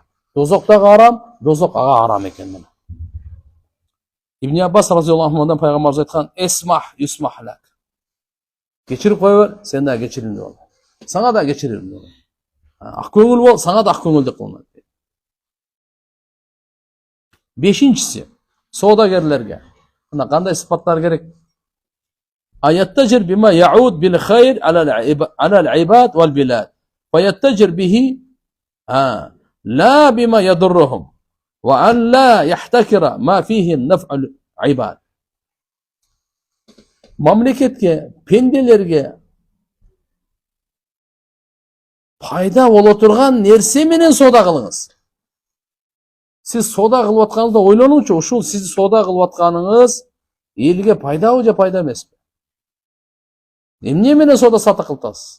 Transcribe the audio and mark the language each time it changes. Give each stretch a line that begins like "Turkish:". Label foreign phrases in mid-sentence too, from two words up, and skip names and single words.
Kyrgyz: Дозоктагы арам, дозок ага арам экен мына. Ибн Аббас
Arabic: رضي الله عنه
Kyrgyz: пайгамбарыбыз айткан:
Arabic: "اسمح يسمح لك."
Kyrgyz: Кечирип кое бер, сен да кечирилүү бол. Сага да кечирилүү бол. Ак көңүл бол, сага да ак көңүлдүк кылынат. Бешинчиси, соодагерлерге мына кандай сыпаттар керек?
Arabic: أيتجر بما يعود بالخير على العباد والبلاد فيتجر به لا بما يضرهم وأن لا يحتكر ما فيه النفع العباد.
Kyrgyz: Mamleketke, pendelerge пайда боло турган нерсе менен соода кылыңыз. Сиз соода кылып атканыңызда ойлонуңчу, ушул сиз соода кылып атканыңыз элге пайдабы же пайда эмеспи? Эмне менен соода сатык кылып атасыз?